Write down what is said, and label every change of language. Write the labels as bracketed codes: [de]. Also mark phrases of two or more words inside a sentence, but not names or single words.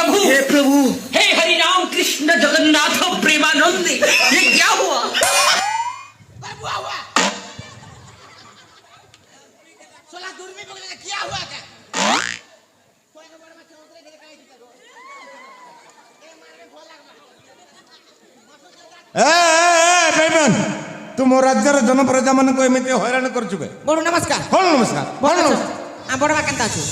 [hi] हे प्रभु, हे हरि राम कृष्ण जगन्नाथ प्रेमानंदी, ये क्या हुआ? क्या हुआ क्या? [or] ବେଇମାନ ତୁ ମୋ ରାଜ୍ୟର ଜନପ୍ରଜା ମାନଙ୍କୁ ଏମିତି ହଇରାଣ କରୁଛୁ ବେ ବଡ ନମସ୍କାର। କଣ ନମସ୍କାର କଣ ନମସ୍କାର ବଡ ମା କେନ୍ତା ଅଛୁ?